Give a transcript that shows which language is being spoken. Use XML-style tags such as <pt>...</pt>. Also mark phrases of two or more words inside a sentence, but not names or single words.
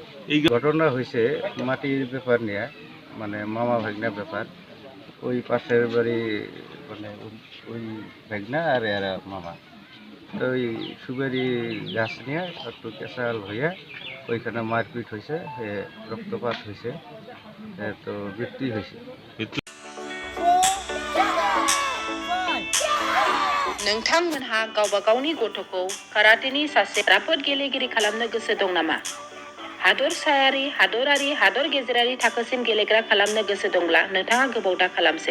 <bn>এই ঘটনা হয়েছে মাটির ব্যাপার নিয়ে, মানে মামা ভাগনা ব্যাপার। ওই পাশের বাড়ি মানে ওই ভাগনা আর এরা মামা, তো ওই সুপারি গাছ নিয়ে একটু কেঁচাল হয়ে ওইখানে মারপিট হয়েছে, রক্তপাত হয়েছে, তো মৃত্যু হয়েছে।</bn> <brx>नोंथांमोनहा गावबा गावनि गथ'खौ काराटेनि सासे राफोद गेलेगिरि खालामनो गोसो दं नामा? हादरसायारि, हादरारि, हादर गेजेरारि थाखोसिम गेलेग्रा खालामनो गोसो दंब्ला नोंथाङा गोबाव दा खालामसै।</brx>